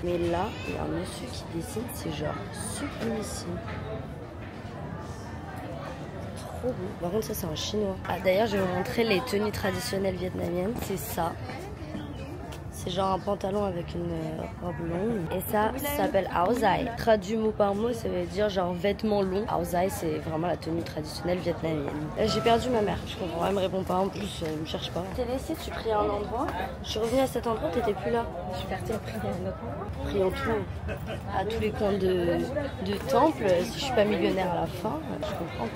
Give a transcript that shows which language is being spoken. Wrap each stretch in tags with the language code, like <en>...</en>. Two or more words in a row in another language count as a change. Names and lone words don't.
<fr>Mais là, il y a un monsieur qui dessine, c'est genre sublimissime. Trop beau. Par contre, ça c'est en chinois. Ah, d'ailleurs, je vais vous montrer les tenues traditionnelles vietnamiennes. C'est ça. C'est genre un pantalon avec une robe longue. Et ça s'appelle áo dài. Traduit mot par mot, ça veut dire genre vêtements longs. Áo dài, c'est vraiment la tenue traditionnelle vietnamienne. J'ai perdu ma mère. Je comprends, elle me répond pas. En plus, elle me cherche pas. T'es laissé, tu priais à un endroit. Je suis revenue à cet endroit, t'étais plus là. Je suis partie à prier à un autre endroit. Prions tout. À tous les coins de temple. Si je suis pas millionnaire à la fin, je comprends pas.</fr>